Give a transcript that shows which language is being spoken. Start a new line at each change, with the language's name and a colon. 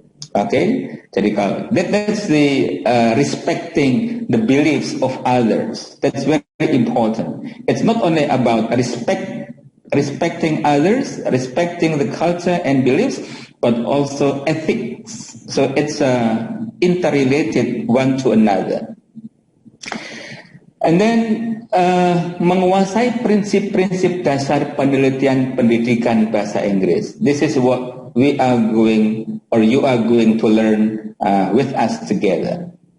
English: Okay,
Indonesian: jadi kalau
English: that's the respecting the beliefs of others. That's very important. It's not only about respecting others, respecting the culture and beliefs, but also ethics. So it's interrelated one to another. And then
Indonesian: menguasai prinsip-prinsip dasar penelitian pendidikan bahasa Inggris.
English: This is what we are going, or you are going to learn with us together.